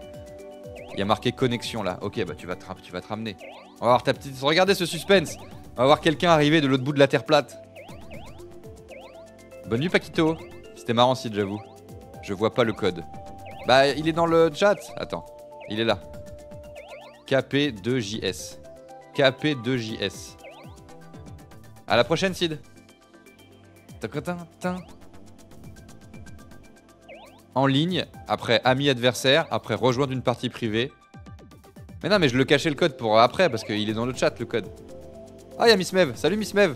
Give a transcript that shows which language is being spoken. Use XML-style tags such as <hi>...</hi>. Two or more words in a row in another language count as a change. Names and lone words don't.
<fr>Il y a marqué connexion là. Ok, bah tu vas te ramener. On va voir ta petite... Regardez ce suspense. On va voir quelqu'un arriver de l'autre bout de la terre plate. Bonne nuit Paquito. C'était marrant Sid, j'avoue. Je vois pas le code. Bah il est dans le chat. Attends, il est là. KP2JS. KP2JS. À la prochaine Sid. En ligne, après ami adversaire, après rejoindre une partie privée. Mais non mais je le cachais le code pour après parce qu'il est dans le chat le code. Ah il y a Miss Mev, salut Miss Mev.</fr>